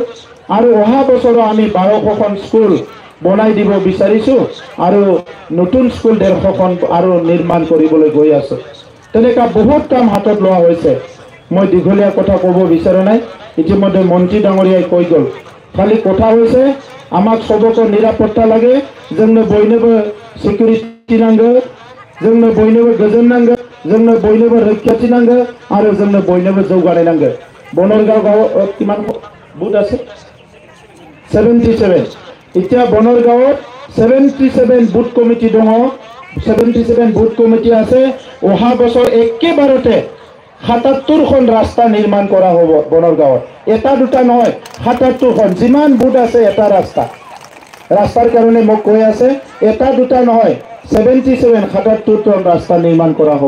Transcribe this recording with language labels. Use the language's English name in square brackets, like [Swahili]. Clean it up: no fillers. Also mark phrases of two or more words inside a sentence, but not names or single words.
[Assamese] আৰু অহা বছৰো আমি 1200খন স্কুল বনাই দিব বিচাৰিছোঁ আৰু নতুন স্কুল 150খন আৰু নিৰ্মাণ কৰিবলৈ গৈ আছোঁ। তেনেকুৱা বহুত কাম হাতত লোৱা হৈছে। মই দীঘলীয়া কথা ক'ব বিচৰা নাই, ইতিমধ্যে মন্ত্ৰী ডাঙৰীয়াই কৈ গ'ল। খালি কথা হৈছে আমাক সবকে নিৰাপত্তা লাগে, [Bodo] जोंनो बयनोबो सिकिउरिटि नांगौ, जोंनो बयनोबो गोजोन नांगौ, जोंनो बयनोबो रैखाथि नांगौ आरो जोंनो बयनोबो जौगानाय नांगौ। [Assamese] বনৰগাঁও গাঁও কিমান বুথ আছে 77। এতিয়া বনৰগাঁৱত 77 [English] booth committee [Assamese] দङ, 77 [English] booth committee [Assamese] আছে। অহা বছৰ একেবাৰতে 77খন ৰাস্তা নিৰ্মাণ কৰা হ'ব বনৰগাঁৱত। এটা দুটা নহয়, 77খন যিমান বুথ আছে এটা ৰাস্তাৰ কাৰণে মোক কৈ আছে, এটা দুটা নহয়, 77খন ৰাস্তা নিৰ্মাণ কৰা হ'ব।